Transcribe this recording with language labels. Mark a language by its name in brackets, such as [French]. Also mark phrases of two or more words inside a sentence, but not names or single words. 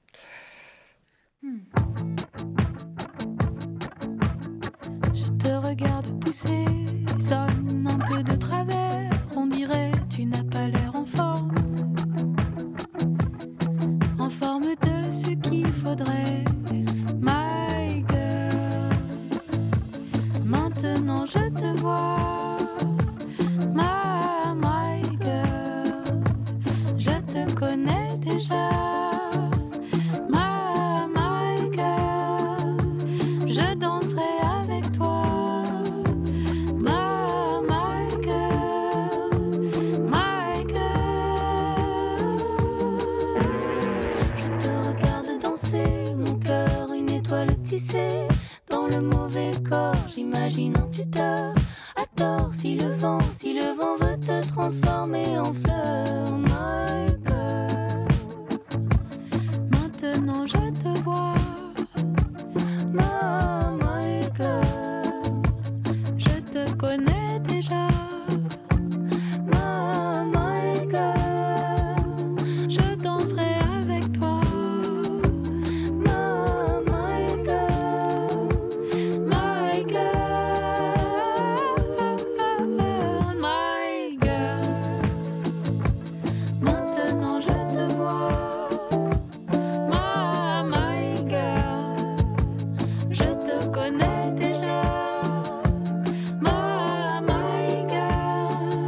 [French] Je te regarde pousser, sonne un peu de travers, on dirait tu n'as pas l'air en forme de ce qu'il faudrait, [English] my girl. [French] Maintenant je te vois, [English] my girl, [French] je te connais déjà, [English] my girl, [French] je danserai avec toi, [English] my girl, my girl. [French] Je te regarde danser, mon cœur une étoile tissée, dans le mauvais corps, j'imagine un tuteur. À tort, si le vent veut te transformer en fleur. Maintenant je te vois, [English] my girl. [French] Je te connais déjà, [English] my girl. [French] Je danserai avec toi, [English] my girl, my girl, my girl. [French] Maintenant je te vois, [English] my girl. [French] Je te connais déjà, [English] my girl.